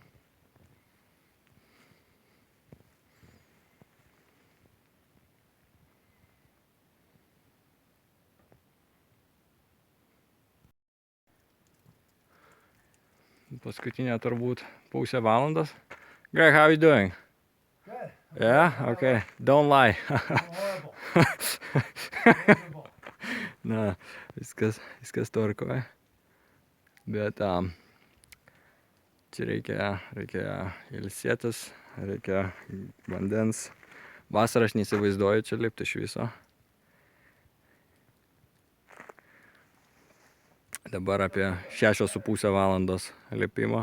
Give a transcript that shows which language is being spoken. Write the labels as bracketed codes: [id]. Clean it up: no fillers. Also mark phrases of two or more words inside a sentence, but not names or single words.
[lt] Paskutinė turbūt pusę valandos. [en] Greg, how are you doing? Good. Yeah? Okay. Don't lie. Horrible. Miserable. [lt] Na, viskas tvarkoja. Bet čia reikia ilsėtis, reikia vandens. Vasarą aš neįsivaizduoju čia lipti iš viso. Dabar apie 6,5 valandos lipimo.